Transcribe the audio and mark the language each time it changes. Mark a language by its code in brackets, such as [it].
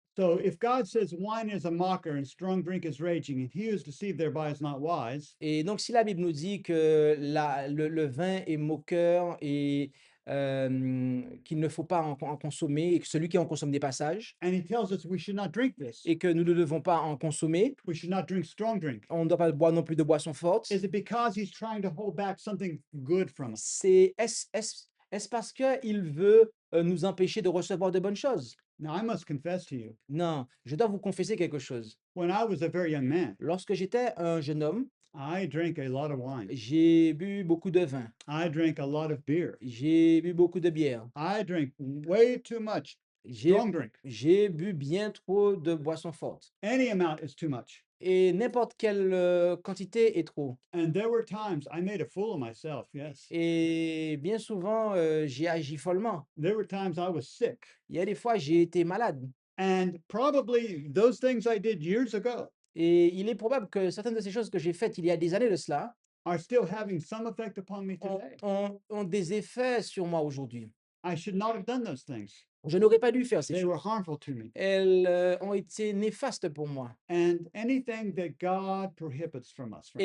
[en] So if God says wine is a mocker and strong drink is raging, and he who is deceived thereby is not wise, [fr] Et donc, si la Bible nous dit que le vin est moqueur et qu'il ne faut pas en consommer, et que celui qui en consomme des passages, [en] and he tells us we should not drink this, [fr] et que nous ne devons pas en consommer, [en] we should not drink strong drink, [fr] on ne doit pas boire non plus de boissons fortes, [en] is it because he's trying to hold back something good from us? [fr] est-ce parce qu'il veut nous empêcher de recevoir de bonnes choses? [en] Now, I must confess to you, [fr] Non, je dois vous confesser quelque chose. [en] when I was a very young man, [fr] Lorsque j'étais un jeune homme, [en] I drank a lot of wine. [fr] j'ai bu beaucoup de vin, [en] I drank a lot of beer. [fr] j'ai bu beaucoup de bière, [en] I drank way too much [fr] j'ai [en] strong drink. [fr] j'ai bu bien trop de boissons fortes. [en] Any amount is too much. [fr] Et n'importe quelle quantité est trop. [en] And there were times I made a fool of myself. Yes. [fr] Et bien souvent, j'ai agi follement. [en] There were times I was sick. [fr] Il y a des fois, j'ai été malade. [en] And probably those things I did years ago [fr] Et il est probable que certaines de ces choses que j'ai faites il y a des années de cela [en] are still having some effect upon me [fr] ont, [en] today. [fr] ont des effets sur moi aujourd'hui. [en] I should not have done those things. [fr] Je n'aurais pas dû faire ces [en] They [fr] choses. [en] were harmful to me. [fr] Elles ont été néfastes pour moi. [en] And anything that God prohibits from us, friends,